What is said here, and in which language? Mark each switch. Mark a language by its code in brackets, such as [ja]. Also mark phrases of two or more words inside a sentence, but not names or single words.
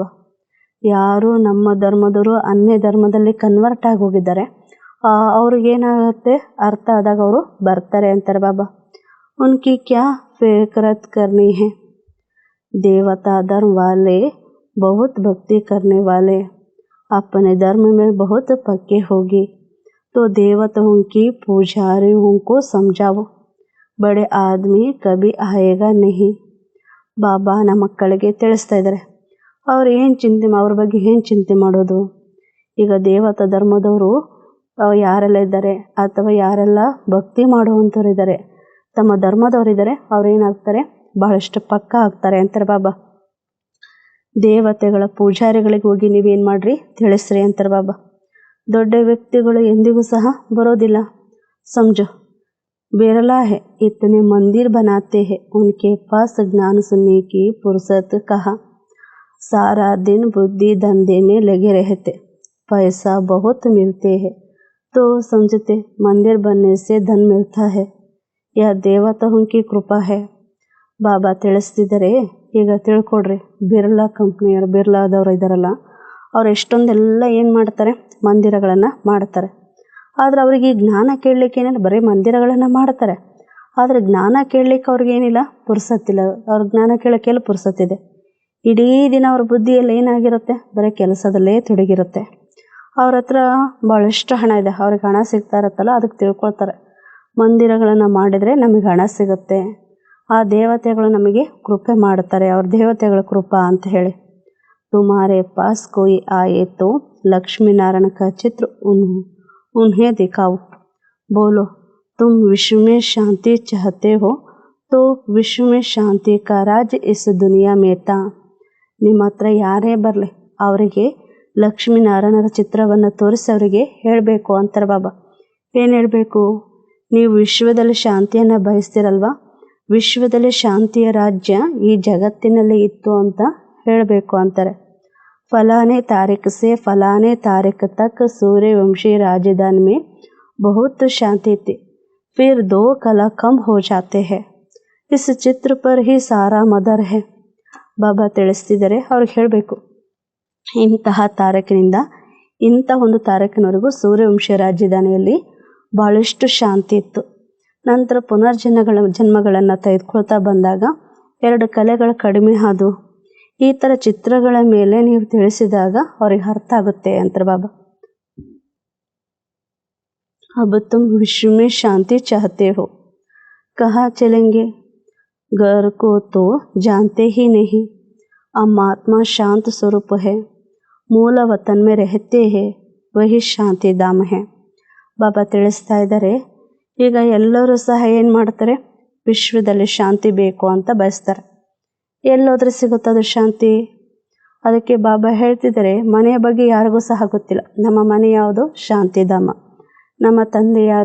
[kn] ಯಾರು ನಮ್ಮ ಧರ್ಮದವರು ಅನ್ಯ ಧರ್ಮದಲ್ಲಿ ಕನ್ವರ್ಟ್ ಆಗಿ ಹೋಗಿದ್ದಾರೆ, ಅವ್ರಿಗೇನಾಗುತ್ತೆ, ಅರ್ಥ ಆದಾಗ ಅವರು ಬರ್ತಾರೆ ಅಂತಾರೆ ಬಾಬಾ. [hi] उनकी क्या फ़िक्रत करनी है, देवता धर्म वाले बहुत भक्ति करने वाले अपने धर्म में बहुत पक्के होगी, तो देवताओं की पुजारियों को समझाओ, बड़े आदमी कभी आएगा नहीं. [kn] ಬಾಬಾ ನಮ್ಮ ಮಕ್ಕಳಿಗೆ ತಿಳಿಸ್ತಾ ಇದ್ದಾರೆ, ಅವ್ರ ಬಗ್ಗೆ ಏನು ಚಿಂತೆ ಮಾಡೋದು. ಈಗ ದೇವತಾ ಧರ್ಮದವರು ಯಾರೆಲ್ಲ ಇದ್ದಾರೆ, ಅಥವಾ ಯಾರೆಲ್ಲ ಭಕ್ತಿ ಮಾಡುವಂಥವ್ರು ಇದ್ದಾರೆ, ತಮ್ಮ ಧರ್ಮದವರಿದ್ದಾರೆ, ಅವ್ರು ಏನಾಗ್ತಾರೆ, ಬಹಳಷ್ಟು ಪಕ್ಕ ಆಗ್ತಾರೆ ಅಂತಾರೆ ಬಾಬಾ. ದೇವತೆಗಳ ಪೂಜಾರಿಗಳಿಗೆ ಹೋಗಿ ನೀವೇನು ಮಾಡ್ರಿ, ತಿಳಿಸ್ರಿ ಅಂತಾರೆ ಬಾಬಾ. ದೊಡ್ಡ ವ್ಯಕ್ತಿಗಳು ಎಂದಿಗೂ ಸಹ ಬರೋದಿಲ್ಲ. [hi] ಸಮझो बिरला है, इतने मंदिर बनाते हैं, उनके पास ज्ञान सुनने की फुर्सत कहाँ, सारा दिन बुद्धि धंधे में लगे रहते, पैसा बहुत मिलते हैं तो समझते मंदिर बनने से धन मिलता है, यह देवताओं की कृपा है. [kn] ಬಾಬಾ ತಿಳಿಸ್ತಿದ್ದಾರೆ, ಈಗ ತಿಳ್ಕೊಡ್ರಿ, ಬಿರ್ಲಾ ಕಂಪ್ನಿಯವರು, ಬಿರ್ಲಾದವರು ಇದ್ದಾರಲ್ಲ, ಅವ್ರು ಎಷ್ಟೊಂದೆಲ್ಲ ಏನು ಮಾಡ್ತಾರೆ, ಮಂದಿರಗಳನ್ನು ಮಾಡ್ತಾರೆ. ಆದರೆ ಅವರಿಗೆ ಜ್ಞಾನ ಕೇಳಲಿಕ್ಕೆ ಏನಿಲ್ಲ, ಬರೀ ಮಂದಿರಗಳನ್ನು ಮಾಡ್ತಾರೆ. ಆದರೆ ಜ್ಞಾನ ಕೇಳಲಿಕ್ಕೆ ಅವ್ರಿಗೇನಿಲ್ಲ, ಪುರ್ಸತ್ತಿಲ್ಲ. ಅವ್ರ ಜ್ಞಾನ ಕೇಳೋಕ್ಕೆಲ್ಲ ಪುರ್ಸತ್ತಿದೆ. ಇಡೀ ದಿನ ಅವ್ರ ಬುದ್ಧಿಯಲ್ಲಿ ಏನಾಗಿರುತ್ತೆ, ಬರೀ ಕೆಲಸದಲ್ಲೇ ತೊಡಗಿರುತ್ತೆ. ಅವ್ರ ಹತ್ರ ಭಾಳಷ್ಟು ಹಣ ಇದೆ, ಅವ್ರಿಗೆ ಹಣ ಸಿಗ್ತಾ ಇರುತ್ತಲ್ಲ, ಅದಕ್ಕೆ ತಿಳ್ಕೊಳ್ತಾರೆ, ಮಂದಿರಗಳನ್ನು ಮಾಡಿದರೆ ನಮಗೆ ಹಣ ಸಿಗುತ್ತೆ, ಆ ದೇವತೆಗಳು ನಮಗೆ ಕೃಪೆ ಮಾಡ್ತಾರೆ, ಅವ್ರ ದೇವತೆಗಳ ಕೃಪಾ ಅಂತ ಹೇಳಿ. [hi] तुम्हारे पास कोई आए तो लक्ष्मीनारायण का चित्र उन्हें दिखाओ, बोलो तुम विश्व में शांति चाहते हो तो विश्व में शांति का राज इस दुनिया में था. [kn] ನಿಮ್ಮ ಹತ್ರ ಯಾರೇ ಬರಲಿ ಅವರಿಗೆ ಲಕ್ಷ್ಮೀನಾರಾಯಣರ ಚಿತ್ರವನ್ನು ತೋರಿಸಿ ಅವರಿಗೆ ಹೇಳಬೇಕು ಅಂತಾರೆ ಬಾಬಾ. ಏನು ಹೇಳಬೇಕು? ನೀವು ವಿಶ್ವದಲ್ಲಿ ಶಾಂತಿಯನ್ನು ಬಯಸ್ತಿರಲ್ವಾ, ವಿಶ್ವದಲ್ಲಿ ಶಾಂತಿಯ ರಾಜ್ಯ ಈ ಜಗತ್ತಿನಲ್ಲಿ ಇತ್ತು ಅಂತ ಹೇಳಬೇಕು ಅಂತಾರೆ. [hi] फलाने तारीख से फलाने तारीख तक सूर्यवंशी राजधानी में बहुत शांति थी, फिर 2 कला कम हो जाते हैं, इस चित्र पर ही सारा मदर है. [kn] ಬಾಬಾ ತಿಳಿಸ್ತಿದ್ದಾರೆ, ಅವ್ರಿಗೆ ಹೇಳಬೇಕು, ಇಂತಹ ತಾರೀಕಿನಿಂದ ಇಂಥ ಒಂದು ತಾರೀಕಿನವರೆಗೂ ಸೂರ್ಯವಂಶಿ ರಾಜಧಾನಿಯಲ್ಲಿ ಭಾಳಷ್ಟು ಶಾಂತಿ ಇತ್ತು. ನಂತರ ಜನ್ಮಗಳನ್ನು ತೆಗೆದುಕೊಳ್ತಾ ಬಂದಾಗ 2 ಕಲೆಗಳು ಕಡಿಮೆ ಆದವು. ಈ ಥರ ಚಿತ್ರಗಳ ಮೇಲೆ ನೀವು ತಿಳಿಸಿದಾಗ ಅವ್ರಿಗೆ ಅರ್ಥ ಆಗುತ್ತೆ ಅಂತಾರೆ ಬಾಬಾ. [hi] अब तुम विश्व में शांति चाहते हो, कहाँ चलेंगे? घर को तो जानते ही नहीं. हम आत्मा शांत स्वरूप है, मूल वतन में रहते हैं, वही शांति धाम है. [kn] ಬಾಬಾ ತಿಳಿಸ್ತಾ ಇದ್ದಾರೆ, ಈಗ ಎಲ್ಲರೂ ಸಹ ಏನು ಮಾಡ್ತಾರೆ, ವಿಶ್ವದಲ್ಲಿ ಶಾಂತಿ ಬೇಕು ಅಂತ ಬಯಸ್ತಾರೆ. ಎಲ್ಲೋದ್ರೆ ಸಿಗುತ್ತದು ಶಾಂತಿ? ಅದಕ್ಕೆ ಬಾಬಾ ಹೇಳ್ತಿದ್ದಾರೆ, ಮನೆಯ ಬಗ್ಗೆ ಯಾರಿಗೂ ಸಹ ಗೊತ್ತಿಲ್ಲ. ನಮ್ಮ ಮನೆ ಯಾವುದು? ಶಾಂತಿಧಾಮ. ನಮ್ಮ ತಂದೆ ಯಾರು?